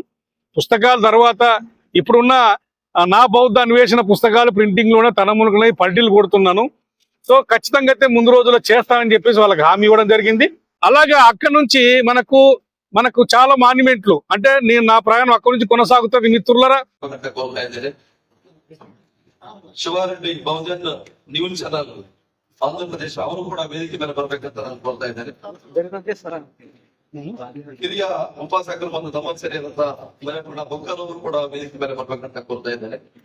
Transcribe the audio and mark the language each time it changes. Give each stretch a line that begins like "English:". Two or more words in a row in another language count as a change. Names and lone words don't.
Telugu: పుస్తకాల తర్వాత ఇప్పుడున్న నా బౌద్ధ అన్వేషణ పుస్తకాలు ప్రింటింగ్ లోనే తనమునుకునే పల్టీలు కొడుతున్నాను. సో ఖచ్చితంగా అయితే ముందు రోజుల్లో చేస్తానని చెప్పేసి వాళ్ళకి హామీ ఇవ్వడం జరిగింది. అలాగే అక్కడి నుంచి మనకు చాలా మాన్యుమెంట్లు, అంటే నేను నా ప్రయాణం అక్కడి నుంచి కొనసాగుతుంది మిత్రులరా.
Kannada: ಶಿವಾರೆಡ್ಡಿ ಬಹುಜನ್ ನ್ಯೂಸ್ ಚಾನಲ್ ಆಂಧ್ರಪ್ರದೇಶ ಅವರು ಕೂಡ ವೇದಿಕೆ ಮೇಲೆ ಬರ್ಬೇಕಂತ ನಾನು ಕೋರ್ತಾ ಇದ್ದೇನೆ. ಹಿರಿಯ ಉಪಾಸಕರು ಒಂದು ತಮಾಸೆಯಾದಂತ ಮನೆಕೊಂಡ ಬೊಕ್ಕನವರು ಕೂಡ ವೇದಿಕೆ ಮೇಲೆ ಬರ್ಬೇಕಂತ ಕೋರ್ತಾ ಇದ್ದೇನೆ.